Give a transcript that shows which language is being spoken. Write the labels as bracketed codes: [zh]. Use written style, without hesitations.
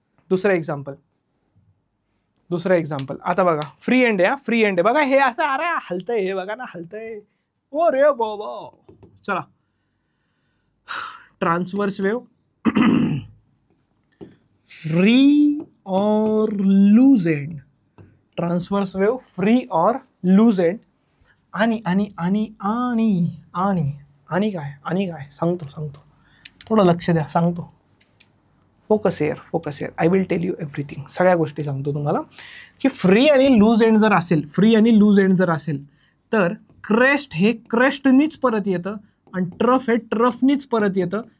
[mr] दुसरं एक्झाम्पल आता बघा. फ्री एंड आहे, फ्री एंड आहे बघा. हे असं अरे हलतंय, हे बघा ना हलतंय. ओ रे बाबा. [en] चला, transverse wave free or loose end. Transverse wave free or loose end. [mr] आणि आणि आणि आणि आणि आणि काय सांगतो. थोडं लक्ष द्या, सांगतो. Focus air. [en] I will tell you everything. [mr] सगळ्या गोष्टी सांगतो तुम्हाला की फ्री आणि लूज एंड जर असेल तर क्रेस्ट हे क्रेस्टनीच परत येतं आणि ट्रफ हे ट्रफनीच परत येतं.